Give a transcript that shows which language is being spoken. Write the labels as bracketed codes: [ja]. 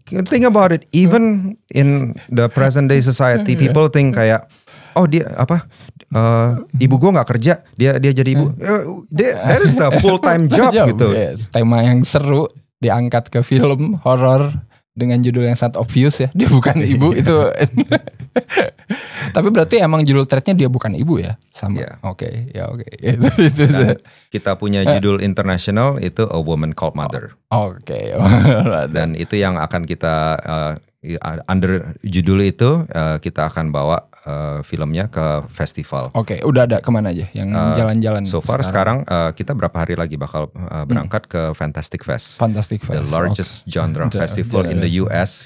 [en] Think about it, even in the present day society, people think [id] kayak, oh dia ibu gue nggak kerja, dia jadi ibu. [en] That is a full time job [id] gitu. [en] Yes. [id] Tema yang seru diangkat ke film horor dengan judul yang sangat obvious ya. Dia bukan ibu itu. Tapi berarti emang judul threadnya dia bukan ibu ya, sama. [en] Yeah. [id] Oke. Dan kita punya judul international itu A Woman Called Mother. Oke. Dan itu yang akan kita under judul itu kita akan bawa filmnya ke festival. Oke, udah ada kemana aja yang jalan-jalan? [en] So far [id] sekarang kita berapa hari lagi bakal berangkat ke Fantastic Fest. [en] Fantastic The Fest. largest genre festival in the US.